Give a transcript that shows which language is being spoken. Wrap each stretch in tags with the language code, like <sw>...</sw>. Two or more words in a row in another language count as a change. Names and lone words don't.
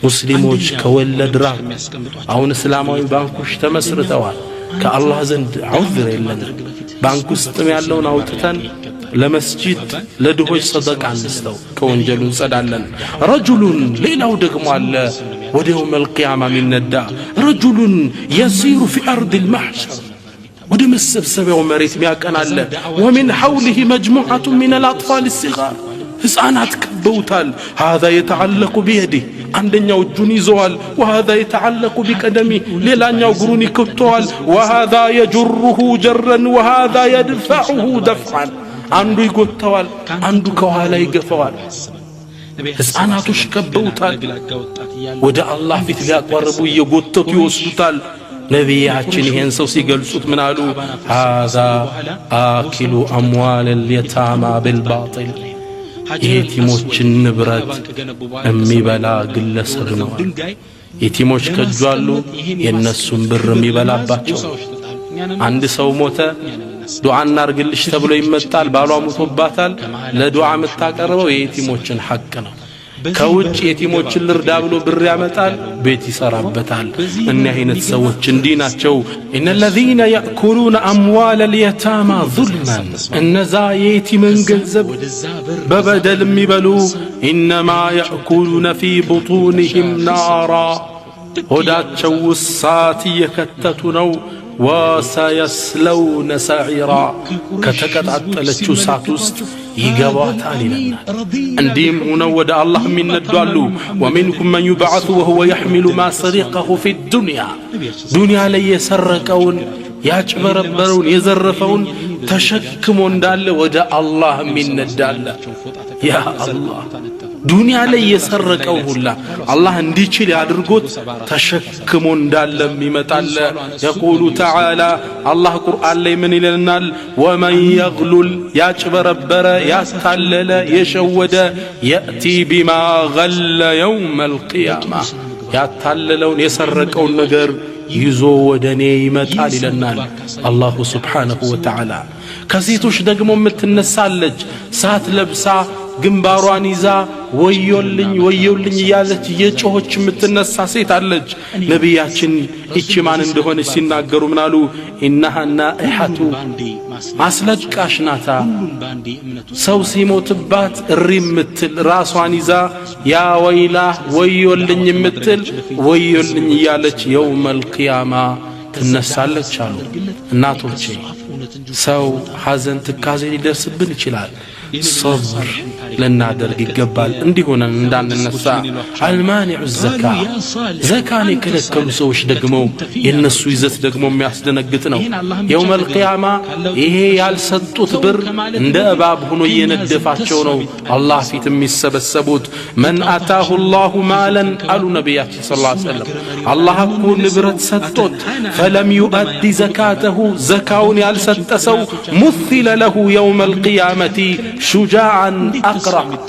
<am>ሙስሊሞች ከወለድ ራቅ አሁን እስላማዊ ባንኮች ተመስርተዋል ከአላህ ዘንድ ዑዝር የለም ባንክ ውስጥም ያለውን አውጥተን ለመስጂድ ለድሆች ሰደቃ አንስተው ከወንጀሉ እንጸዳለን ረጁሉን ሌላው ደግሞ አለ ወደ</am> <ar>يوم القيامة ሚነዳ ረጁሉን يسير في أرض المحشر</ar> <am>ወደ መሰብሰቢያው መሬት ሚያቀናለ</am> <ar>ومن حوله مجموعة من الأطفال الصغار</ar> <am>ሕፃናት ከበውታል</am> <ar>هذا يتعلق بيده</ar> <am>አንደኛው እጁን ይዘዋል</am> <ar>وهذا يتعلق بقدمه</ar> <am>ሌላኛው እግሩን ይከተዋል</am> <ar>وهذا يجره جرا وهذا يدفعه دفعا</ar> <am>አንዱ ይጎተዋል አንዱ ከኋላ ይገፋዋል ሕፃናቶች ከበውታል ወደ አላህ ፊት ሊያቀርቡ እየጎተቱ ይወስዱታል ነቢያችን ይሄን ሰው ሲገልጹት ምን አሉ</am> <ar>هذا آكل أموال اليتامى بالباطل</ar> <am>የቲሞችን ንብረት የሚበላ ግለሰብ ነው የቲሞች ከጇሉ የነሱን ብር የሚበላባቸው አንድ ሰው ሞተ ዱዓ እናርግልሽ ተብሎ ይመጣል ባሏ ሞቶባታል ለዱዓ መታቀርበው የቲሞችን ሐቅ ነው ከውጭ የቲሞችን ልርዳ ብሎ ብር ያመጣል ቤት ይሰራበታል እኛ አይነት ሰዎች እንዲህ ናቸው</am> <ar>ان الذين ياكلون اموال اليتامى ظلما</ar> <am>እነዛ የቲምን ገንዘብ በበደል የሚበሉ</am> <ar>انما ياكلون في بطونهم نارا</ar> <am>ሆዳቸው ውሳት እየከተቱ ነው</am> <ar>وسيسلون سعيرا</ar> <am>ከተቀጣጠለችው ሳት ውስጥ ይገባታል ይለናል እንዲህም ሆነው ወደ አላህ የሚነዷሉ</am> <ar>ومنكم من يبعث وهو يحمل ما سرقه في الدنيا</ar> <am>ዱንያ ላይ የሰረቀውን ያጭበረበረውን የዘረፈውን ተሸክሞ እንዳለ ወደ አላህ የሚነዳለ ያ አላህ ዱንያ ላይ የሰረቀው ሁላ አላህ እንዲችል ያድርጎት ተሸክሞ እንዳለ ይመጣል</am> <ar>يقول تعالى الله</ar> <am>ቁርአን ላይ ምን ይለናል</am> <ar>ومن يغلل</ar> <am>ያጭበረበረ ያስታለለ የሸወደ</am> <ar>ياتي بما غل يوم القيامه</ar> <am>ያታለለውን የሰረቀውን ነገር ይዞ ወደኔ ይመጣል ይለናል</am> <ar>الله سبحانه وتعالى</ar> <am>ከሴቶች ደግሞ የምትነሳለች ሳት ለብሳ ግንባሯን ይዛ ወዮልኝ ወዮልኝ ያለች የጮች የምትነሳ ሴት አለች ነብያችን እቺ ማን እንደሆነች ሲናገሩ ምናሉ</am> <ar>إنها نائحة</ar> <am>አስለቃሽ ናታ ሰው ሲሞትባት እሪምትል ራሷን ይዛ</am> <ar>يا ويلاه</ar> <am>ወዮልኝ የምትል ወዮልኝ ያለች</am> <ar>يوم القيامة</ar> <am>ትነሳለች አሉ እናቶቼ ሰው ሐዘን ትካዜ ሊደርስብን ይችላል</am> <ar>صبر لنادر</ar> <am>ይገባል እንዲሆነን እንዳንነሳ</am> <ar>المانع الزكاه زكاه</ar> <am>ከለከሉ ሰዎች ደግሞ የነሱ ይዘት ደግሞ የሚያስደነግጥ ነው</am> <ar>يوم القيامه</ar> <am>ይሄ ያልሰጡት ብር እንደ እባብ ሆኖ እየነደፋቸው ነው አላህ ፊት የሚሰበሰቡት</am> <ar>من اتاه الله مالا قالوا</ar> <am>ነብያችን</am> <ar>صلى الله عليه وسلم</ar> <am>አላህ እኮ ንብረት ሰጥቶት</am> <ar>فلم يؤدي زكاته</ar> <am>زكاውን ያልሰጠ ሰው</am> <ar>مثل له يوم القيامه شجاعا أقرأ</ar>